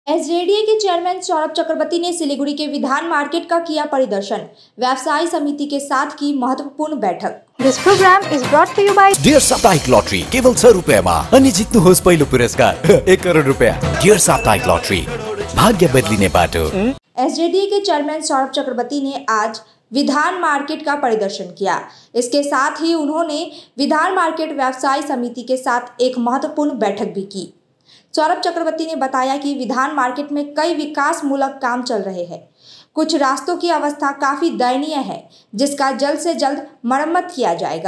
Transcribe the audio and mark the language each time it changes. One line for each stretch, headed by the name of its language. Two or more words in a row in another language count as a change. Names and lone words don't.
Hindi: एसजेडीए के चेयरमैन सौरभ चक्रवर्ती ने सिलीगुड़ी के विधान मार्केट का किया परिदर्शन। व्यवसायी समिति के साथ की महत्वपूर्ण बैठक।
English: This program is brought to you by
Nepali: डियर साप्ताहिक लॉटरी केवल 100 रुपैयाँमा अनि जित्नुहोस् पहिलो पुरस्कार 1 करोड रुपैयाँ। डियर साप्ताहिक लॉटरी, भाग्य बदलिने बाटो।
Hindi: एसजेडीए के चेयरमैन सौरभ चक्रवर्ती ने आज विधान मार्केट का परिदर्शन किया। इसके साथ ही उन्होंने विधान मार्केट व्यवसायी समिति के साथ एक महत्वपूर्ण बैठक भी की। सौरभ चक्रवर्ती ने बताया कि विधान मार्केट में कई विकास मूलक काम चल रहे हैं। कुछ रास्तों की अवस्था काफ़ी दयनीय है, जिसका जल्द से जल्द मरम्मत किया जाएगा।